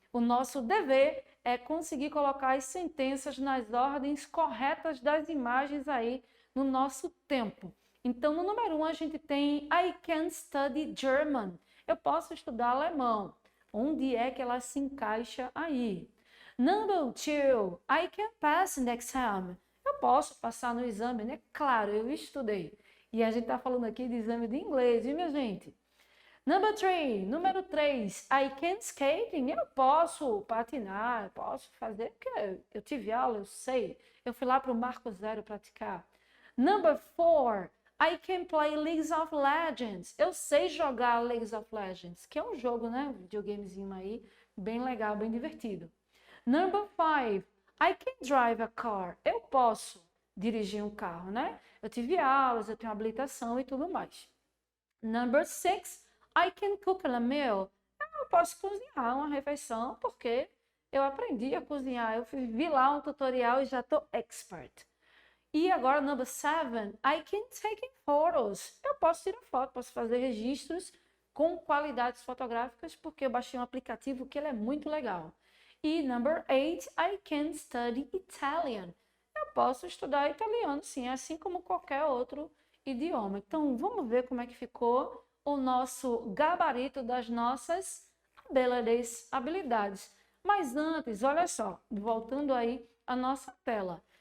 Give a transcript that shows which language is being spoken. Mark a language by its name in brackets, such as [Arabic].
[Portuguese] O nosso dever é conseguir colocar as sentenças nas ordens corretas das imagens aí no nosso tempo. Então, no número 1, a gente tem [English] I can study German. [Portuguese] Eu posso estudar alemão. Onde é que ela se encaixa aí? [English] Number 2, I can pass the exam. [Portuguese] Eu posso passar no exame, né? Claro, eu estudei. E a gente está falando aqui de exame de inglês, viu, minha gente? [English] Number 3, número 3, I can skating. [Portuguese] Eu posso patinar, eu posso fazer, porque eu tive aula, eu sei. Eu fui lá para o Marco Zero praticar. [English] Number 4, I can play League of Legends. [Portuguese] Eu sei jogar League of Legends, que é um jogo, né? Um videogamezinho aí, bem legal, bem divertido. [English] Number 5, I can drive a car. [Portuguese] Eu posso dirigir um carro, né? Eu tive aulas, eu tenho habilitação e tudo mais. [English] Number 6, I can cook a meal. [Portuguese] Eu posso cozinhar uma refeição porque eu aprendi a cozinhar. Eu vi lá um tutorial e já estou expert. E agora, [English] number 7, I can take photos. [Portuguese] Eu posso tirar foto, posso fazer registros com qualidades fotográficas, porque eu baixei um aplicativo que ele é muito legal. [English] E number 8, I can study Italian. [Portuguese] Eu posso estudar italiano, sim, assim como qualquer outro idioma. Então, vamos ver como é que ficou o nosso gabarito das nossas habilidades. Mas antes, olha só, voltando aí à nossa tela.